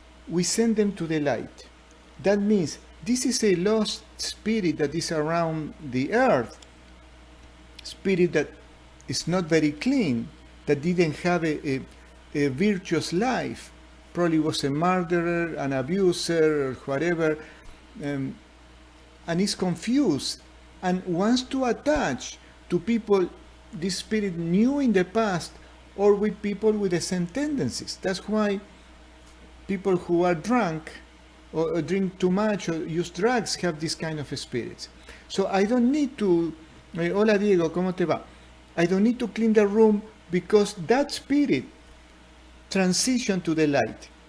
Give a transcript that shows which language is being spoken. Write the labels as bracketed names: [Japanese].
[English] we send them to the light. That means this is a lost spirit that is around the earth, spirit that is not very clean, that didn't have a virtuous life, probably was a murderer, an abuser, or whatever, and is confused and wants to attach to people this spirit knew in the past, or with people with the same tendencies. That's why people who are drunk or drink too much or use drugs have this kind of spirits. So I don't need to, [Spanish] hola Diego, ¿cómo te va? [English] I don't need to clean the room because that spirit transition to the light.